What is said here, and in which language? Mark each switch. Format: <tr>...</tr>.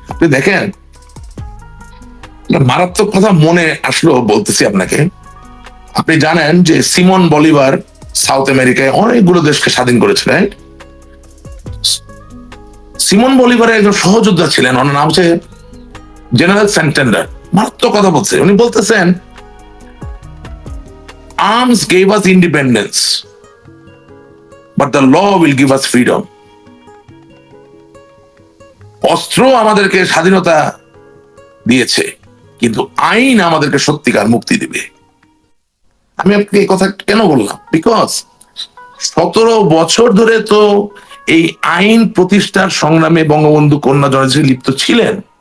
<bn>আপনি দেখেন, মারাত্মক কথা মনে আসলো, বলতেছি আপনাকে। আপনি জানেন যে সিমন বলিভার সাউথ আমেরিকায় অনেকগুলো দেশকে স্বাধীন করেছিলেন। সিমন বলিভারের একজন সহযোদ্ধা ছিলেন, ওনার নাম হচ্ছে জেনারেল স্যান্টেন্ডার। মারাত্মক কথা বলছে, উনি বলতেছেন</bn> <en>arms gave us independence but the law will give us freedom.</en> <bn>অস্ত্র আমাদেরকে স্বাধীনতা দিয়েছে, কিন্তু আইন আমাদেরকে সত্যিকার মুক্তি দিবে। আমি আপনাকে এই কথা কেন বললাম? বিকজ 17 বছর ধরে তো এই আইন প্রতিষ্ঠার সংগ্রামে বঙ্গবন্ধু কন্যা জননী লিপ্ত ছিলেন।</bn>